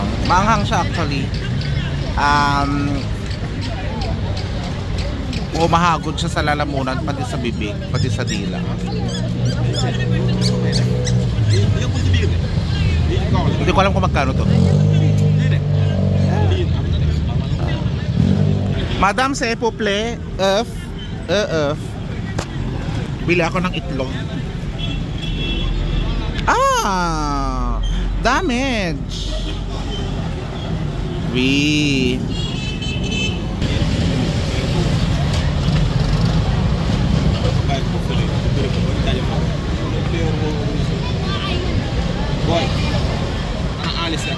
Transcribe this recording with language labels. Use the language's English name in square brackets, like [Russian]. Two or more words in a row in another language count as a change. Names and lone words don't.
[Filipino] Maanghang siya actually. Mahagod siya sa lalamunan, pati sa bibig, pati sa dila. Hindi ko alam kung magkano to. Madam, [French] s'il vous plaît, œuf. [Filipino] Bili ako ng itlog. Damage. [French] Oui. [Filipino] Boy, alis na.